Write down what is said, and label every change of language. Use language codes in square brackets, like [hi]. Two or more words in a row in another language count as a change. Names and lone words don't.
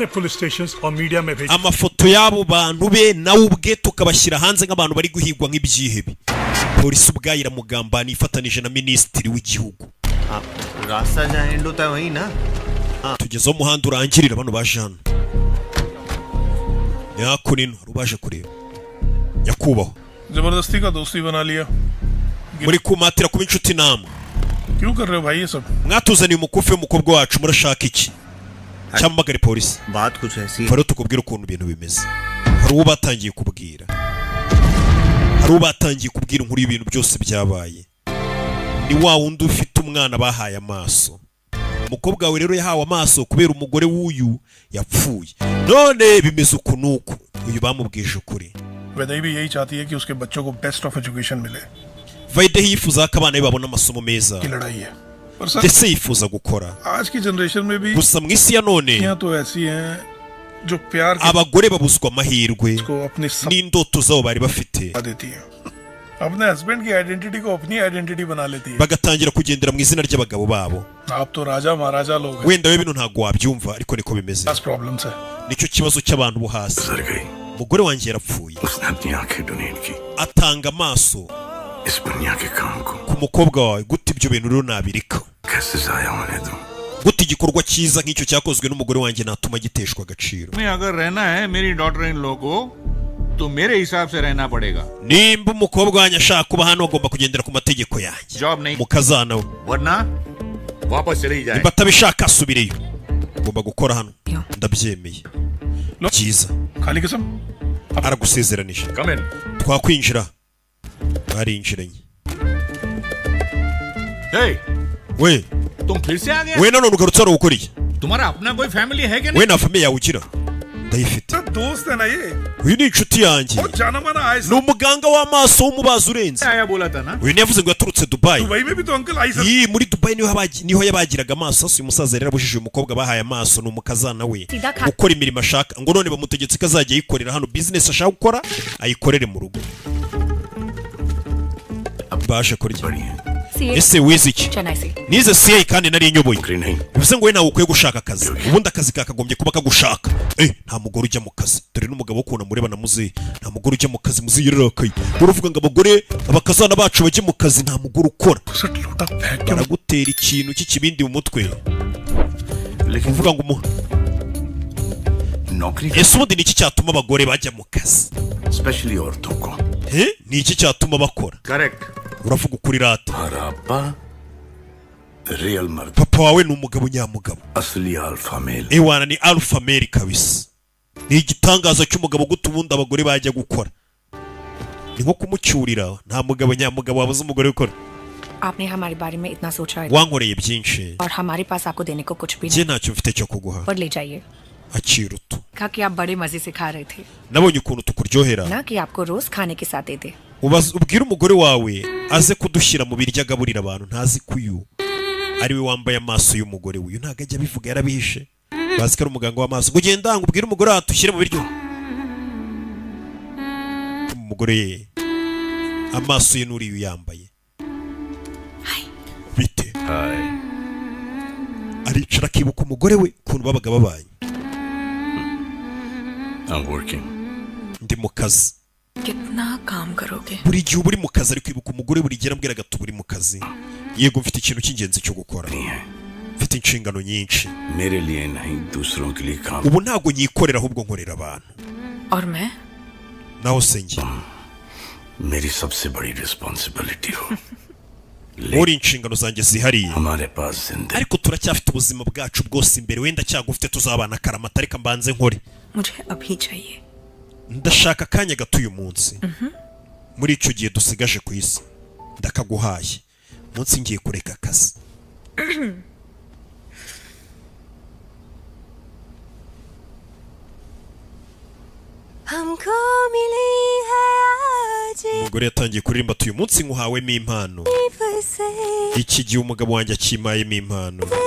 [rw] Amafoto y'abo bantu be nawe ubwe tukabashyira hanze nk'abantu bari guhigwa nk'ibyihebe. Polisi ubwayo iramugambana ifatanije na minisitiri w'igihugu. Tugezeho umuhanda urangirira bano baje hano. Yakunino rubaje kureba. Nyakubahwa [hi] जबरदस्ती का दोस्ती बना लिया। [rw] muri kumatira kuba inshuti namwe. [hi] क्यों कर रहे हो भाई ये सब? [rw] Mwatuzaniye umukufi w'umukobwa wacu, murashaka iki? Cyamagare polisi. [hi] बात कुछ ऐसी है। [rw] Faro tukubwira ukuntu ibintu bimeze. Hari uwo batangiye kubwira. Hari uwo batangiye kubwira inkuru y'ibintu byose byabaye. Ni wa wundi ufite umwana bahaye amaso. Umukobwa wawe rero yahawe amaso kubera umugore w'uyu yapfuye. None bimeze uku nuku. Uyu bamubwije ukuri. [hi] वैदई भी यही चाहती है कि उसके बच्चों को [en] best of education [hi] मिले। [rw] Vaide yifuza ko abana be babona amasomo meza. [hi] की लड़ाई है। [rw] Ndetse yifuza gukora. [hi] आज की जनरेशन में भी [rw] gusa mu isi ya none [hi] यहाँ तो ऐसी हैं जो प्यार [rw] abagore babuzwa amahirwe n'indoto zabo bari bafite. [hi] अपने हस्बैंड की आइडेंटिटी को अपनी आइडेंटिटी बना लेती है। [rw] bagatangira kugendera mu izina ry'abagabo babo. [hi] आप तो राजा महाराजा लोग हैं। [rw] wenda we bino ntago wabyumva ariko niko bimeze. nicyo kibazo cy'abantu bo hasi. umugore wanjye yarapfuye. atanga amaso ku mukobwa wawe. gute ibyo bintu rero nabirika? gute igikorwa cyiza nk'icyo cyakozwe n'umugore wanjye natuma giteshwa agaciro? [hi] अगर रहना है मेरी [en] daughter in [hi] लोगों को तो मेरे हिसाब से रहना पड़ेगा। [rw] nimba umukobwa wanjye ashaka kuba hano agomba kugendera ku mategeko yanjye. [hi] जॉब नहीं [rw] mukazana we [hi] वरना वापस चली जाए। [rw] nimba atabishaka asubireyo. ugomba gukora hano. ndabyemeye. Cyiza. [hi] खाली कसम [rw] aragusezeranije. twakwinjira. barinjiranye. Hey, we [hi] तुम फिर से आ गए? [rw] we nanone ugarutse hano gukora iki? [hi] तुम्हारा अपना कोई फैमिली है क्या? [rw] we na famille yawe ugira? Ndayifite. [hi] दोस्त है ना ये? [rw] Uyu ni inshuti yanjye. [hi] जाना माना आए [rw] ni umuganga w'amaso w'umubazi urenze. [hi] आया बोला था ना? [rw] Uyu yavuze ngo yaturutse Dubai. [hi] दुबई में भी तो अंकल आई सर. [rw] Yi muri Dubai niho yabagiraga amaso. Uyu musaza rero abujije umukobwa bahaye amaso ni umukazana we. Gukora imirimo ashaka ngo none bamutegetse kazajya yikorera hano business ashaka gukora ayikorere mu rugo. Baje kurya. Ese wize iki? Nize CA kandi nari inyoboye. Bivuze ngo we nawe ukwiye gushaka akazi. Ubundi akazi kakagombye kuba kagushaka. Nta mugore ujya mu kazi. Dore n'umugabo ukunda mureba na muzi. Nta mugore ujya mu kazi muzi yerakaye. Uravuga ngo abagore abakazana bacu bajye mu kazi nta mugore ukora. Baragutera ikintu cy'ikibindi mu mutwe. Uvuga ngo ese ubundi ni iki cyatuma abagore bajya mu kazi? [hi] Especially औरतों को. [rw] Ni iki cyatuma bakora? Correct. Uravuga ukuri rata. [hi] Harappa real mard. [rw] Papa wawe ni umugabo nyamugabo. [en] Asli alpha male. [rw] Ewana ni [en] alpha male [rw] kabisa. Ni igitangaza cy'umugabo guta ubundi abagore bajya gukora. Ni nko kumucyurira nta mugabo nyamugabo wabuze umugore gukora. [hi] आपने हमारे बारे में इतना सोचा है [rw] wankoreye byinshi [hi] और हमारे पास आपको देने को कुछ भी नहीं [rw] ntacyo mfite cyo kuguha [hi] और ले जाइए [rw] akira utu [hi] कहा कि आप बड़े मजे से खा रहे थे [rw] nabonye ukuntu tukuryohera [hi] ना कि आपको रोज खाने के साथ देते [rw] ubwira umugore wawe aze kudushyira mu biryo agaburira abantu ntazi kuyu ari we wambaye amaso y'umugore uyu ntago ajya bivuga yarabihishe bazi ko ari umuganga w'amaso kugenda ngo ubwire umugore wawe atushyire mu biryo umugore amaso ye n'uriyu yambaye bite aricara akibuka umugore we ukuntu babaga babanye [en] I'm working. [rw] ndi mu kazi [hi] कितना काम करोगे [rw] buri gihe uba uri mu kazi ari kwibuka umugore buri gihe arambwira ati uri mu kazi yego mfite ikintu cy'ingenzi cyo gukora mfite inshingano nyinshi [hi] मेरे लिए नहीं दूसरों के लिए काम [rw] ubu ntago nyikorera ahubwo nkorera abantu [hi] और मैं [rw] naho sengi [hi] मेरी सबसे बड़ी रिस्पांसिबिलिटी हो [rw] uri inshingano zanjye zihariye [hi] हमारे पास जिंदगी [rw] ariko turacyafite ubuzima bwacu bwose imbere wenda cyagufite tuzabana karamata ariko mbanze nkore मुझे अभी चाहिए ndashaka akanya gato uyu munsi muri icyo gihe dusigaje ku isi ndakaguhaye munsi ngiye kureka akazi umugore yatangiye kuririmba ati uyu munsi nkuhawemo impano iki gihe umugabo wanjye akimayemo impano